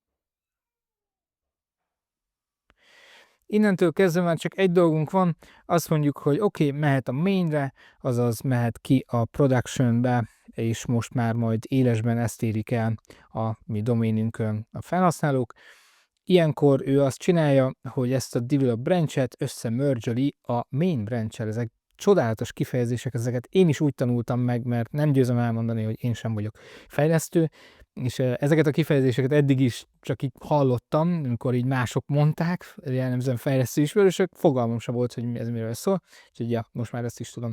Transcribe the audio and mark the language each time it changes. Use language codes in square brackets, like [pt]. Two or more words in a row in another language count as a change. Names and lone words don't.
[hu] Innentől kezdve már csak egy dolgunk van, azt mondjuk, hogy oké, mehet a mainre, azaz mehet ki a productionbe, és most már majd élesben ezt érik el a mi doménünkön a felhasználók. Ilyenkor ő azt csinálja, hogy ezt a [en] develop branch-et [hu] összemerge-öli a [en] main branch-el. [hu] Ezek csodálatos kifejezések, ezeket én is úgy tanultam meg, mert nem győzöm elmondani, hogy én sem vagyok fejlesztő, és ezeket a kifejezéseket eddig is csak így hallottam, amikor így mások mondták, jellemzően fejlesztő ismerősök, fogalmam sem volt, hogy ez miről szól, úgyhogy ja, most már ezt is tudom.